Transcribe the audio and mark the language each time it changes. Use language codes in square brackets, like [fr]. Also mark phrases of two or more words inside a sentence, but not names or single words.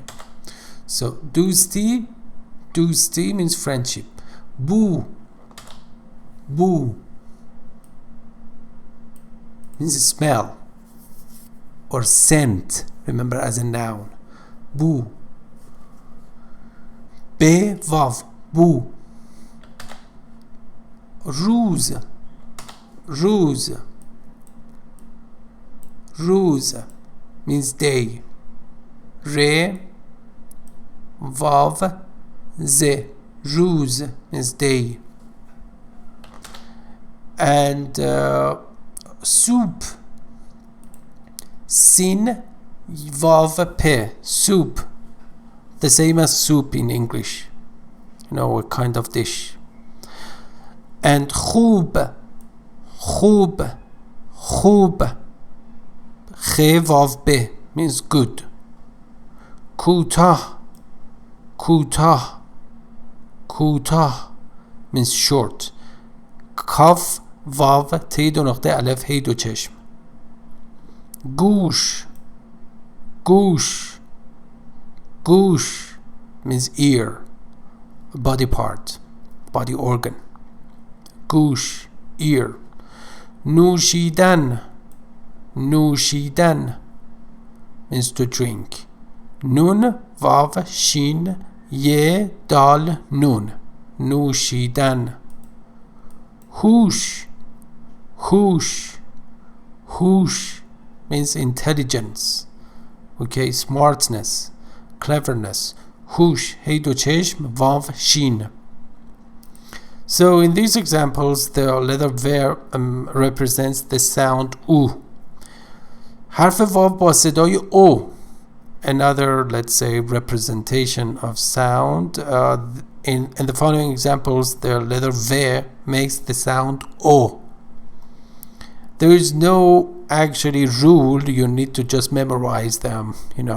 [en] So دوستی means friendship. بو means smell or scent. Remember, as a noun. بو. [fa] ب واو بو. [en] روز means day. [fa] ر واو ز روز [en] means day. And soup, [fa] سین واو پ, [en] soup, the same as soup in English, you know, a kind of dish. [fa] And خوب خ واو ب [en] means good. کوتاه means short. [fa] کاف واو تی دو نقطه الف هی دو چشم. [en] گوش means ear, body part, body organ. گوش, ear. نوشیدن means to drink. [fa] نون واو شین ی دال نون. نوشیدن. هوش [en] means intelligence. Okay, smartness, cleverness. [fa] هوش هی دو چشم واو شین. [en] So in these examples the letter v represents the sound u. [fa] حرف واو با صدای او. [en] Another, let's say, representation of sound. In the following examples, the letter v makes the sound o. There is no actually rule, you need to just memorize them, you know.